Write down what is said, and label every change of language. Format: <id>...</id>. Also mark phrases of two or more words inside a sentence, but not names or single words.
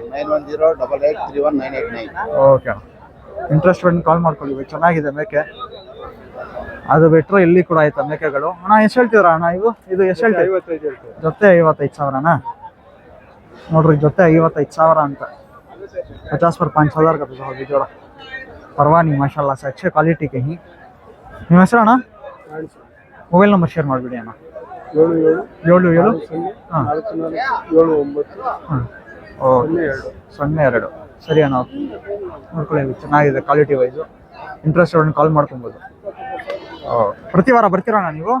<kn>9108831989. ಓಕೆ ಅಣ್ಣ, ಇಂಟ್ರೆಸ್ಟ್ ಬಂದು ಕಾಲ್ ಮಾಡ್ಕೊಳ್ಳಿ. ಚೆನ್ನಾಗಿದೆ ಮೇಕೆ. ಅದು ಬಿಟ್ಟರೆ ಇಲ್ಲಿ ಕೂಡ ಆಯ್ತಾ ಮೇಕೆಗಳು. ಅಣ್ಣ ಎಷ್ಟು ಹೇಳ್ತೀರಾ ಅಣ್ಣ ಇದು ಎಷ್ಟು ಹೇಳ್ತೀವಿ? 55 ಜೊತೆ 55,000 ನೋಡ್ರಿ, ಜೊತೆ 55,000 ಅಂತ.</kn> <hi>50 पर 5,000 का होगी जोड़ा। परवाह नहीं माशाल्लाह से, अच्छे क्वालिटी के ही।</hi> <kn>ನಿಮ್ಮ ಹೆಸರು ಅಣ್ಣ? ಮೊಬೈಲ್ ನಂಬರ್ ಶೇರ್ ಮಾಡಿಬಿಡಿ ಅಣ್ಣ. 77 ಹಾಂ 02 ಸರಿ ಅಣ್ಣ, ನೋಡ್ಕೊಳ್ಳಿ. ಚೆನ್ನಾಗಿದೆ</kn> <en>quality wise.</en> <kn>ಇಂಟ್ರೆಸ್ಟ್ ಕಾಲ್ ಮಾಡ್ಕೊಬೋದು. ಪ್ರತಿ ವಾರ ಬರ್ತೀರಾ ಅಣ್ಣ ನೀವು?</kn>